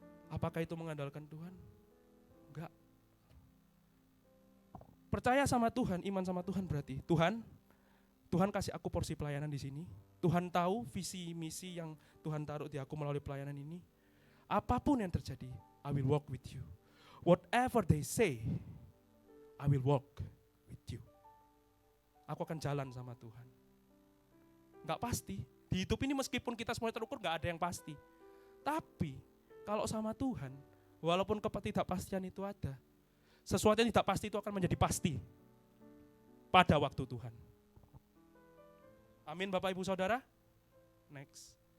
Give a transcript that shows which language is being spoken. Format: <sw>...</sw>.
<id>Apakah itu mengandalkan Tuhan? Enggak. Percaya sama Tuhan, iman sama Tuhan berarti Tuhan kasih aku porsi pelayanan di sini. Tuhan tahu visi misi yang Tuhan taruh di aku melalui pelayanan ini.</id> <en>Apapun yang terjadi, I will walk with you. Whatever they say, I will walk with you.</en> <id>Aku akan jalan sama Tuhan. Enggak pasti. Di hidup ini meskipun kita semua terukur, enggak ada yang pasti. Tapi kalau sama Tuhan, walaupun ketidakpastian itu ada, sesuatu yang tidak pasti itu akan menjadi pasti pada waktu Tuhan. Amin Bapak Ibu Saudara. Next.</id>